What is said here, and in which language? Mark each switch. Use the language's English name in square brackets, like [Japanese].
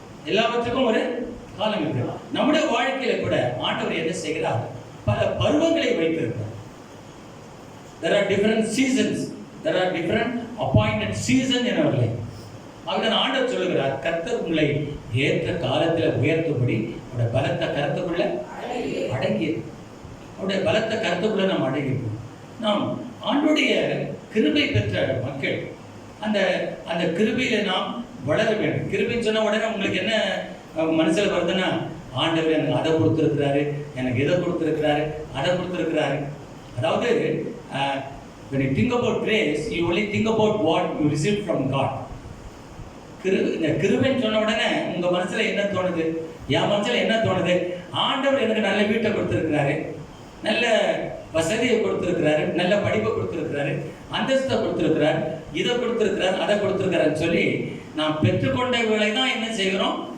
[Tamil] எல்லாவற்றுக்கும் ஒரு காலம் இருக்கு. நம்முடைய வாழ்க்கையில கூட ஆண்டவர் என்ன செய்கிறார்? பல பருவங்களை வைத்திருக்கிறார். [English] There are different seasons. There are different appointed season in our life. [Tamil] அதுதான் ஆண்டவர் சொல்லுகிறார், கர்த்தர் உங்களை ஏற்ற காலத்தில் உயர்த்தும்படி அவருடைய பலத்த கருத்துக்குள்ள அடங்கி, அவருடைய பலத்த கருத்துக்குள்ள நாம் அடங்கியிருக்கோம். நாம் ஆண்டோடைய கிருபை பெற்ற மக்கள். அந்த கிருபையில நாம் வளர வேண்டும். கிருபைன்னு சொன்ன உடனே உங்களுக்கு என்ன மனசில் வருதுன்னா, ஆண்டவர் எனக்கு அதை கொடுத்துருக்கிறாரு, எனக்கு இதை கொடுத்துருக்கிறாரு, அதை கொடுத்துருக்கிறாரு. அதாவது [English] when you think about grace, you only think about what you received from God. [Tamil] இந்த கிருபைன்னு சொன்ன உடனே உங்க மனசுல என்ன தோணுது? என் மனசுல என்ன தோணுது? ஆண்டவர் எனக்கு நல்ல வீட்டை கொடுத்துருக்கிறாரு, நல்ல வசதியை கொடுத்துருக்கிறாரு, நல்ல படிப்பை கொடுத்துருக்கிறாரு, அந்தஸ்தை கொடுத்துருக்கிறார், இதை கொடுத்துருக்கிறார், அதை கொடுத்துருக்கிறாருன்னு சொல்லி நாம் பெற்றுக்கொண்டவர்களை தான் என்ன செய்கிறோம்?